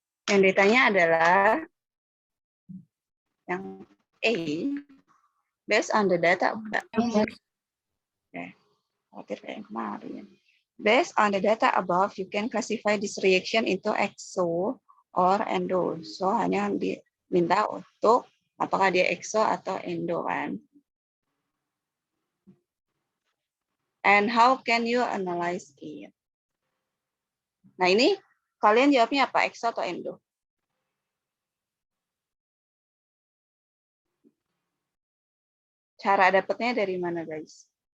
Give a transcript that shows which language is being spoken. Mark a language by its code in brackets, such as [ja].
[id] Yang ditanya adalah yang A, [en] based on the data. [id] Khawatir kayak yang kemarin. [en] Based on the data above, you can classify this reaction into exo or endo. [id] So hanya diminta untuk apakah dia exo atau endo kan. [en] And how can you analyze it? [id] Nah ini kalian jawabnya apa? Exo atau endo? Cara dapetnya dari mana, guys?